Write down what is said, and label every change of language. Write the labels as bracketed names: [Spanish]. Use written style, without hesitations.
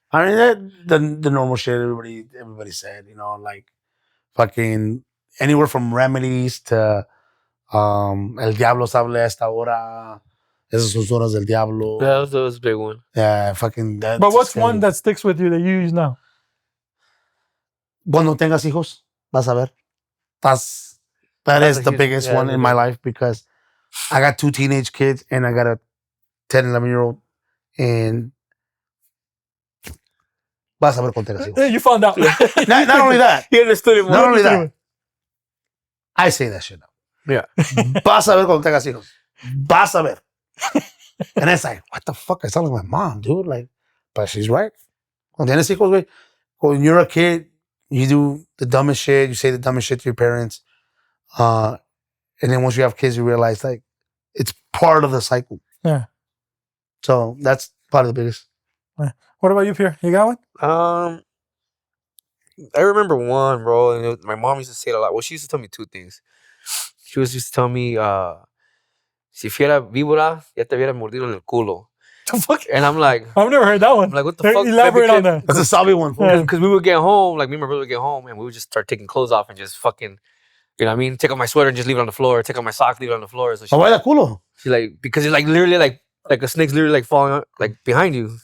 [English] I mean, the normal shit everybody said, you know, like fucking anywhere from remedies to [Spanish] El Diablo sabe a esta hora. Esas son horas del diablo. [English] Yeah, that was a big one. Yeah, fucking that. but what's one that sticks with you that you use now? [Spanish] Cuando tengas hijos, vas a ver. [English] That is the biggest one in my life because I got 2 teenage kids and I got a 10, 11-year-old. [Spanish] And vas a ver cuando tengas hijos. [English] Yeah, you found out. Not only that. He understood it more. Not only that. I say that shit now. Yeah. [Spanish] Vas a ver cuando tengas hijos. Vas a ver. [English] And it's like, what the fuck? I sound like my mom, dude. Like, but she's right. [Spanish] Cuando tienes hijos, güey, [English] when you're a kid, you do the dumbest shit. You say the dumbest shit to your parents. And then once you have kids, you realize, like, it's part of the cycle. Yeah. So that's part of the biggest. What about you, Pierre? You got one? I remember one, bro, and my mom used to say it a lot. Well, she used to tell me 2 things. She used to tell me, [Spanish] si fuera víbora, ya te hubiera mordido en el culo. [English] The fuck? And I'm like, I've never heard that one. I'm like, what the fuck? Elaborate on that. That's a Sabi one. Yeah. Because we would get home, like me and my brother would get home, and we would just start taking clothes off and just fucking, you know what I mean? Take off my sweater and just leave it on the floor. Take off my socks, leave it on the floor. So Why that culo? she's like, because it's like literally like a snake's literally like falling out, like behind you.